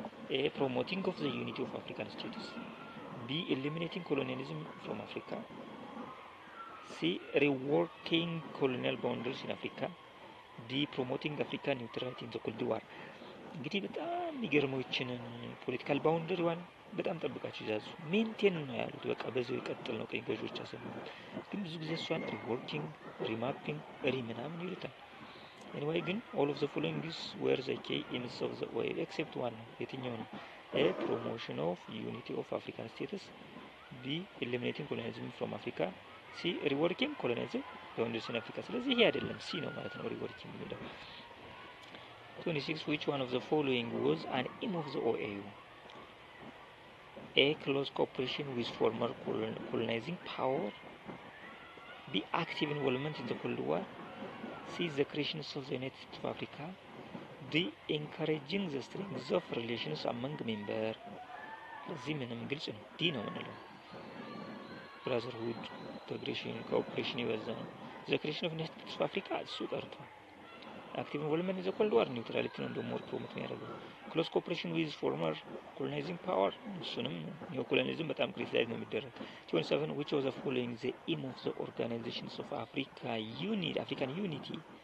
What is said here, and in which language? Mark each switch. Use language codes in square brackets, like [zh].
[en] A. Promoting of the unity of African states. B. Eliminating colonialism from Africa. C. Reworking colonial boundaries in Africa. D. Promoting African neutrality in the Cold War. [am] እንግዲህ በጣም የሚገርመው ይችንን ፖለቲካል ባውንደሪዋን በጣም ጠብቃችሁ ይዛዙ። ሜንቴን ነው ያሉት። በቃ በዚያው ይቀጥል ነው ቀኝ ገዢዎች ያሰሙት። ግን ብዙ ጊዜ እሷን ሪወርኪንግ፣ ሪማፒንግ፣ ምናምን ይሉታል። ኤኒዌይ ግን [en] all of the following is were the key aims of the OAU except one [am] ነው። የትኛው ነው? [en] A. Promotion of unity of African states. B. Eliminating colonialism from Africa. C. Reworking colonialism boundaries in Africa. [am] ስለዚህ ይሄ አይደለም፣ ሲ ነው ማለት ነው reworking የሚለው። 26. [en] Which one of the following was an aim of the OAU? A. Close cooperation with former colonizing power. B. Active involvement in the Cold War. C. The creation of the United States of Africa. D. Encouraging the strength of relations among members. [am] እዚህ ምንም ግልጽ ነው። ዲ ነው የምንለው። ብራዘርሁድ ኢንተግሬሽን ኮኦፕሬሽን ይበዛ ነው። [en] the creation of United States of Africa [am] እሱ ቀርቷል። [en] active involvement in the Cold War neutrality [am] ነው ደግሞ ፕሮሞት የሚያደርገው። [en] close cooperation with former colonizing power [am] እሱንም ኒዮ ኮሎኒዝም በጣም ክሪቲሳይዝ ነው የሚደረግ። 27 [en] which of the following the aim of the organizations of African unity